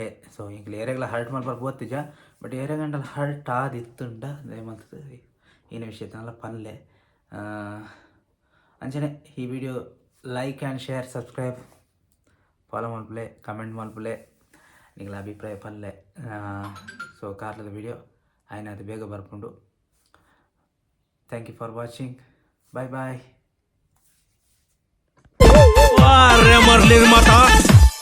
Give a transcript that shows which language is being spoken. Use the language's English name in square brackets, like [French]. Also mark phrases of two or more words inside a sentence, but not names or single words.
[Tulu] ಸೊ ಇಂಕ್ಲೆ ಏರೆಗ್ಲ ಹರ್ಟ್ ಮಾಡ್ಬಾರ್ದು ಗೊತ್ತಿಜ ಬಟ್ ಏರೆಗಂಡಲ್ಲ ಹರ್ಟ್ ಆದಿತ್ತುಂಡ ದಯಮಲ್ತದ ಏನೇ ವಿಷಯತನಲ್ಲ ಪನ್ಲೆ. ಅಂಚನೆ ಈ ವಿಡಿಯೋ [English] like and share subscribe follow [Tulu] ಮಲ್ಪಲೆ ಕಮೆಂಟ್ ಮಲ್ಪಲೆ ನಿಗಳ ಅಭಿಪ್ರಾಯ ಪಲ್ಲೆ. ಸೊ ಕಾರ್ಲದ ವಿಡಿಯೋ ಆಯ್ನ ಅದು ಬೇಗ ಬರ್ಕೊಂಡು. [English] thank you for watching. bye bye. [Tulu] ಮರ್ಲಿ ಮಾತಾ